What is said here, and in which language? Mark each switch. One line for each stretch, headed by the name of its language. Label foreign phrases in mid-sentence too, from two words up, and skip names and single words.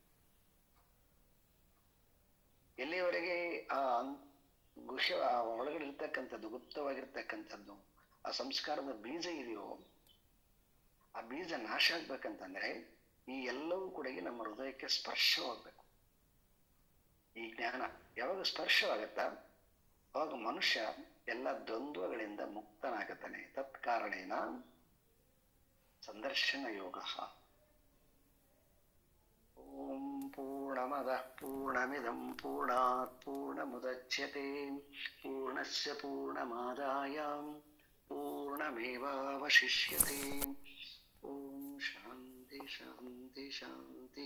Kannada: ಎಲ್ಲಿಯವರೆಗೆ ಆ ಗುಹ್ಯ ಒಳಗಡೆ ಇರ್ತಕ್ಕಂಥದ್ದು, ಗುಪ್ತವಾಗಿರ್ತಕ್ಕಂಥದ್ದು ಆ ಸಂಸ್ಕಾರದ ಬೀಜ ಇದೆಯೋ, ಆ ಬೀಜ ನಾಶ ಆಗ್ಬೇಕಂತಂದ್ರೆ ಈ ಎಲ್ಲವೂ ಕೂಡ ನಮ್ಮ ಹೃದಯಕ್ಕೆ ಸ್ಪರ್ಶವಾಗ್ಬೇಕು. ಈ ಜ್ಞಾನ ಯಾವಾಗ ಸ್ಪರ್ಶವಾಗತ್ತಾ ಅವಾಗ ಮನುಷ್ಯ ಎಲ್ಲ ದ್ವಂದ್ವಗಳಿಂದ ಮುಕ್ತನಾಗುತ್ತಾನೆ.
Sanskrit: ತತ್ಕಾರಣೇನ ಸಂದರ್ಶನ ಯೋಗ. ಓಂ ಪೂರ್ಣಮದಃ ಪೂರ್ಣಮಿದಂ ಪೂರ್ಣಾತ್ ಪೂರ್ಣಮುದಚ್ಯತೆ ಪೂರ್ಣಸ್ಯ ಪೂರ್ಣಮಾದಾಯ ಪೂರ್ಣಮೇವಾವಶಿಷ್ಯತೆ. ಓಂ ಶಾಂತಿ ಶಾಂತಿ ಶಾಂತಿ.